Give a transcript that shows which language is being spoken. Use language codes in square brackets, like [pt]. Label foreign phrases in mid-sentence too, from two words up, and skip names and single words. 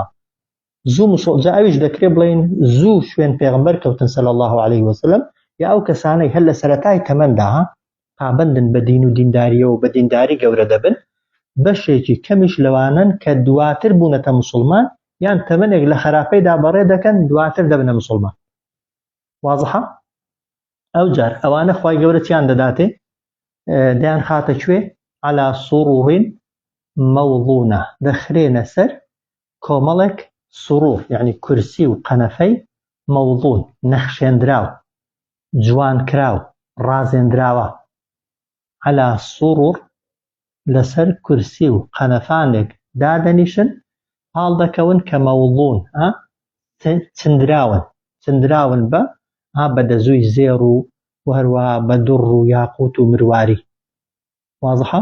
[ckb] زوو جا ئەویش دەکرێت بڵێن زوو شوێن پێغەمبەر کەوتن [ar] صلی الله عليه وسلم [ckb] یا ئەو کەسانەی هەر لە سەرەتای تەمەندا پابەندن بە دین و دینداریەوە و بە دینداری گەورە دەبن بەشێکی کەمیش لەوانن کە دواتر بوونەتە مسلمان یان تەمەنێک لە خراپەیدا بەڕێ دەکەن دواتر دەبنە مسلمان. واضحە؟ ئەو جار ئەوانە خوای گەورە چیان دەداتێ دەیان خاتە کوێ [ar] على سرور [ckb] موضونة دەخرێنە سەر کۆمەڵێک سرور یعنی کورسی و قەنەفەی موضون نەخشێندراو جوان کراو ڕازێندراوە [ar] على سرور [ckb] لەسەر کورسی و قەنەفانێک دادەنیشن پاڵ دەکەون کە مەوضون چندراون بە بەدەزووی زێڕ و هەروەها بە دوڕ و یاقوت و مرواری. واضحە؟